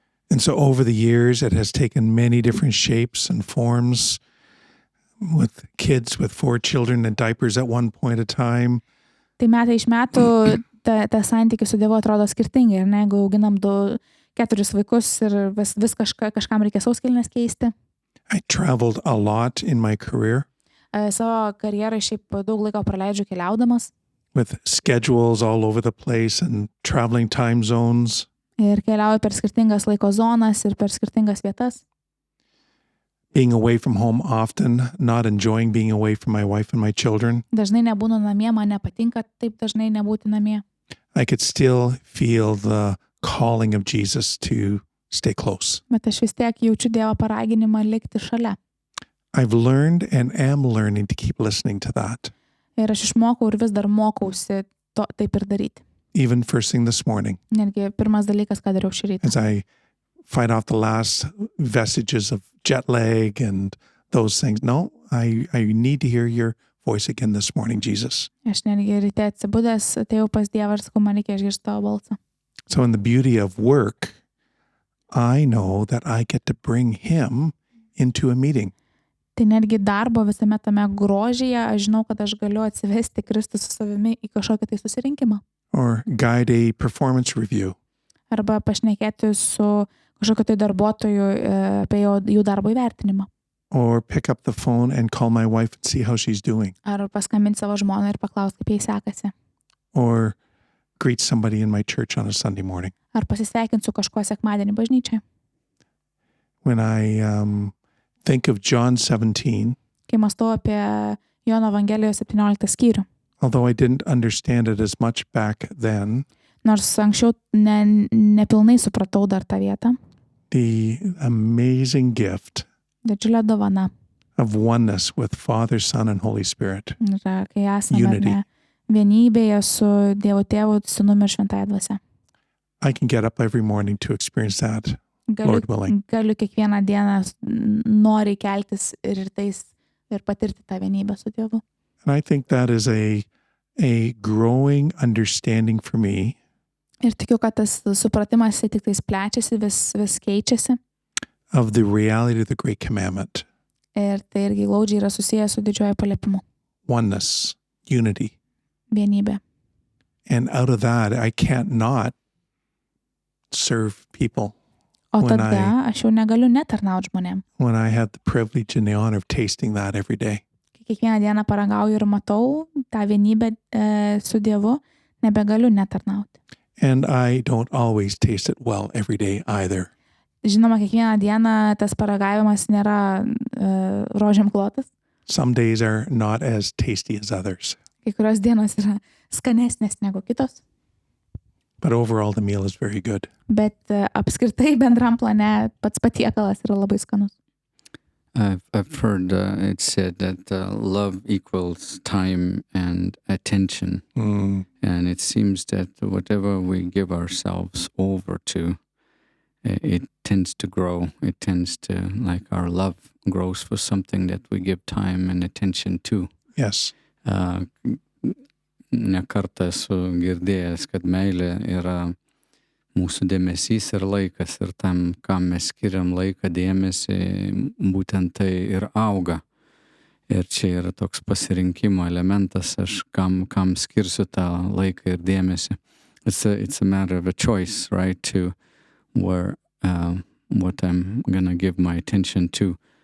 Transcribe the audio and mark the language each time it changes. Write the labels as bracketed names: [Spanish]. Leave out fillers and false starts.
[English] And so over the years, it has taken many different shapes and forms. with kids with 4 children in diapers at one point of time. [Lithuanian] Tai metai iš metų ta santykis su Dievu atrodo skirtingai, ar ne? Jeigu auginam 4 vaikus ir vis kažkam reikia sauskelnes keisti. [English] I traveled a lot in my career [Lithuanian] Savo karjerą šiaip daug laiko praleidžiu keliaudamas [English] with schedules all over the place and traveling time zones. [Lithuanian] ir keliauju per skirtingas laiko zonas ir per skirtingas vietas. [English] Being away from home often, not enjoying being away from my wife and my children. [Lithuanian] Dažnai nebūnu namie, man nepatinka taip dažnai nebūti namie. [English] I could still feel the calling of Jesus to stay close. [Lithuanian] Bet aš vis tiek jaučiu Dievo paraginimą likti šalia. [English] I've learned and am learning to keep listening to that. [Lithuanian] Ir aš išmokau ir vis dar mokausi taip ir daryti. [English] Even first thing this morning, [Lithuanian] Netgi pirmas dalykas, ką dariau šį rytą. [English] as I fight off the last vestiges of jet lag and those things. No, I need to hear your voice again this morning, Jesus. [Lithuanian] Aš netgi ryte atsibudęs atėjau pas Dievą ir sakau, man reikia išgirsti tavo balsą. [English] So in the beauty of work, I know that I get to bring him into a meeting. [Lithuanian] Tai netgi darbo visame tame grožyje, aš žinau, kad aš galiu atsivesti Kristų su savimi į kažkokį tai susirinkimą. [English] Or guide a performance review. [Lithuanian] Arba pašnekėti su kažkokiu tai darbuotoju apie jų darbo įvertinimą. [English] Or pick up the phone and call my wife and see how she's doing. [Lithuanian] Ar paskambinti savo žmoną ir paklausti, kaip jai sekasi. [English] Or greet somebody in my church on a Sunday morning. [Lithuanian] Ar pasisveikinti su kažkuo sekmadienį bažnyčiai. [English] When I think of John 17, [Lithuanian] Kai mąstau apie Jono Evangelijos 17 skyrių. [English] although I didn't understand it as much back then, [Lithuanian] Nors anksčiau nepilnai supratau dar tą vietą. [English] the amazing gift [Lithuanian] Didžiulė dovana. [English] of oneness with Father, Son, and Holy Spirit. [Lithuanian] Yra, kai esame [English] Unity. [Lithuanian] ne, vienybėje su Dievo Tėvu, Sūnumi ir Šventąja Dvasia. [English] I can get up every morning to experience that, Lord willing. [Lithuanian] Galiu kiekvieną dieną noriai keltis ir rytais ir patirti tą vienybę su Dievu. [English] And I think that is a growing understanding for me [Lithuanian] Ir tikiu, kad tas supratimas tik tais plečiasi, vis keičiasi. [English] of the reality of the Great Commandment. [Lithuanian] Ir tai irgi glaudžiai yra susijęs su didžiojo paliepimu. [English] Oneness, unity. [Lithuanian] Vienybė. [English] And out of that, I can't not serve people [Lithuanian] O [English] When [Lithuanian] tada aš jau negaliu netarnauti žmonėm. [English] when I have the privilege and the honor of tasting that every day. [Lithuanian] Kai kiekvieną dieną paragauju ir matau tą vienybę su Dievu, nebegaliu netarnauti. [English] And I don't always taste it well every day either. [Lithuanian] Žinoma, kiekvieną dieną tas paragavimas nėra rožėm klotas. [English] Some days are not as tasty as others. [Lithuanian] Kai kurios dienos yra skanesnės negu kitos. [English] But overall, the meal is very good. [Lithuanian] Bet apskritai bendram plane pats patiekalas yra labai skanus. [English] I've heard it said that love equals time and attention. Mm. And it seems that whatever we give ourselves over to, it tends to grow. It tends to, like our love grows for something that we give time and attention to. Yes. [Lithuanian] Ne kartą esu girdėjęs, kad meilė yra mūsų dėmesys ir laikas, ir tam, kam mes skiriam laiką dėmesį, būtent tai ir auga. Ir čia yra toks pasirinkimo elementas, aš kam skirsiu tą laiką ir dėmesį. [English] It's a matter of a choice, right, to where what I'm gonna give my attention to.